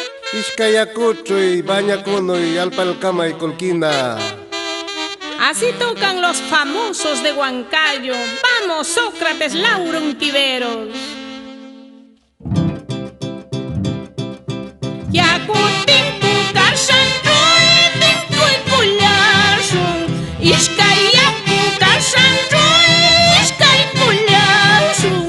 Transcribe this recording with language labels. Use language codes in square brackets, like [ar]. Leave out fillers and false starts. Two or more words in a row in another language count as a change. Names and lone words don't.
[qu] Ishkayakuchuy, bañakunuy, alpalkamay kulkina. [es] Así tocan los famosos de Huancayo. Vamos, Sócrates, Lauro Untiveros. [qu] Yakutimpu kashanroy, tinkuy pullashun. Ishkayaku kashanroy, ishkay pullashun.